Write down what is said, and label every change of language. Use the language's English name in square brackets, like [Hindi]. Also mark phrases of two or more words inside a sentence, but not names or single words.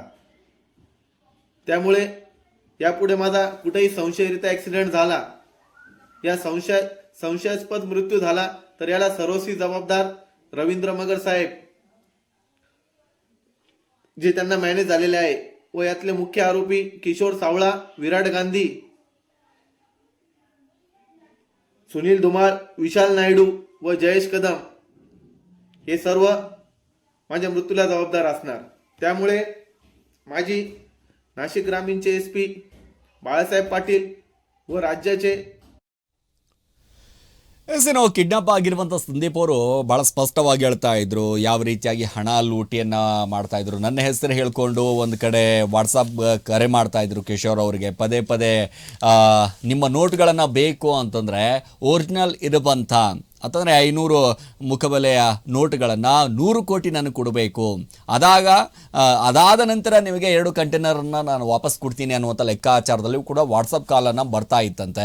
[Marathi] त्यामुळे यापुढे माझा कुठेही संशयरित्या ॲक्सिडेंट झाला या संशयास्पद मृत्यू झाला तर याला सर्वस्वी जबाबदार रवींद्र मगर साहेब जे त्यांना मॅनेज झालेले आहे व यातले मुख्य आरोपी किशोर सावळा, विराट गांधी, सुनील धुमाळ, विशाल नायडू व जयेश कदम हे सर्व माझ्या मृत्यूला जबाबदार असणार. त्यामुळे माझी नाशिक ग्रामीणचे SP ಬಾಳಾಸಾಹೇಬ್ ಪಾಟೀಲ್ व राज्याचे [Kannada] ಏನೋ ಕಿಡ್ನಾಪ್ ಆಗಿರುವಂಥ ಸಂದೀಪ್ ಅವರು ಭಾಳ ಸ್ಪಷ್ಟವಾಗಿ ಹೇಳ್ತಾ ಇದ್ರು ಯಾವ ರೀತಿಯಾಗಿ ಹಣ ಲೂಟಿಯನ್ನು ಮಾಡ್ತಾ ಇದ್ರು. ನನ್ನ ಹೆಸರು ಹೇಳ್ಕೊಂಡು ಒಂದು ಕಡೆ ವಾಟ್ಸಪ್ ಕರೆ ಮಾಡ್ತಾ ಇದ್ರು ಕಿಶೋರ್ ಅವರಿಗೆ ಪದೇ ಪದೇ ನಿಮ್ಮ ನೋಟ್ಗಳನ್ನು ಬೇಕು ಅಂತಂದರೆ ಒರಿಜಿನಲ್ ಇರುವಂಥ ಅಂತಂದರೆ 500 ಮುಖಬೆಲೆಯ ನೋಟುಗಳನ್ನು 100 ಕೋಟಿ ನನಗೆ ಕೊಡಬೇಕು, ಅದಾದ ನಂತರ ನಿಮಗೆ 2 ಕಂಟೈನರನ್ನು ನಾನು ವಾಪಸ್ ಕೊಡ್ತೀನಿ ಅನ್ನುವಂಥ ಲೆಕ್ಕಾಚಾರದಲ್ಲಿಯೂ ಕೂಡ ವಾಟ್ಸಪ್ ಕಾಲನ್ನು ಬರ್ತಾ ಇತ್ತಂತೆ.